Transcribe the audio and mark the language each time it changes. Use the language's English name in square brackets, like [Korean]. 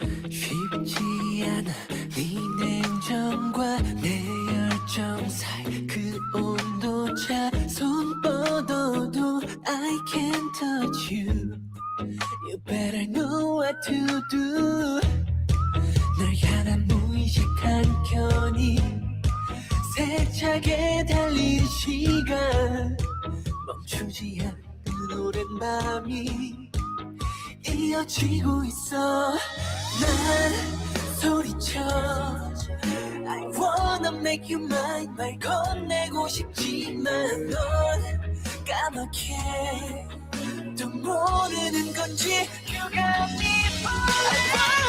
[Korean] 쉽지 않아 네 냉정과 내 열정 사이 그 온도차 손 뻗어도 [English] I can't touch you. You better know what to do. [Korean] 널 향한 무의식한 견이 세차게 달리는 시간 멈추지 않는 오랜 밤이 이어지고 있어. 난 소리쳐 [English] I wanna make you mine [Korean] 말 건네고 싶지만 넌 까맣게 또 모르는 건지 [English] You got me